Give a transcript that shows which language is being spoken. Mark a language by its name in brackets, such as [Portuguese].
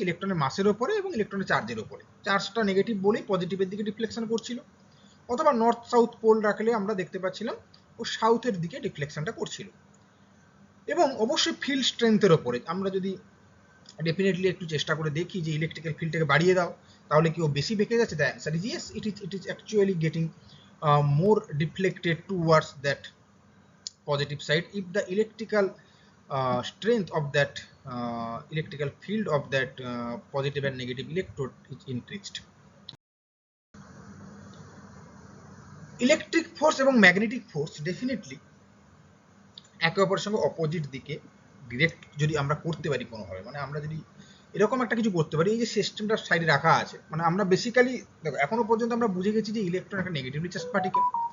[Bangla] ইলেকট্রনের মাসের উপরে এবং ইলেকট্রনের চার্জের উপরে। চার্জটা নেগেটিভ বলেই পজিটিভের দিকে ডিফ্লেকশন করছিল, অথবা নর্থ সাউথ পোল রাখলে আমরা দেখতে পাচ্ছিলাম ও সাউথের দিকে ডিফ্লেকশনটা করছিল। এবং অবশ্যই ফিল্ড স্ট্রেংথের ওপরে আমরা যদি ডেফিনেটলি একটু চেষ্টা করে দেখি যে ইলেকট্রিক্যাল ফিল্ডটাকে বাড়িয়ে দাও তাহলে কি ও বেশি বেঁকে যাচ্ছে? [English] The answer is yes, it is actually getting more deflected towards that positive side if the electrical strength of that electrical field of that positive and negative electrode is increased. [Bangla] Electric force এবং magnetic force definitely একে অপরের সঙ্গে opposite দিকে direct যদি আমরা করতে পারি কোনোভাবে, মানে আমরা যদি এরকম একটা কিছু করতে পারি, এই যে সিস্টেমটা সাইডে রাখা আছে, মানে আমরা বেসিক্যালি দেখো এখনো পর্যন্ত আমরা বুঝে গেছি যে ইলেকট্রন একটা নেগেটিভলি চার্জ পার্টিকেল।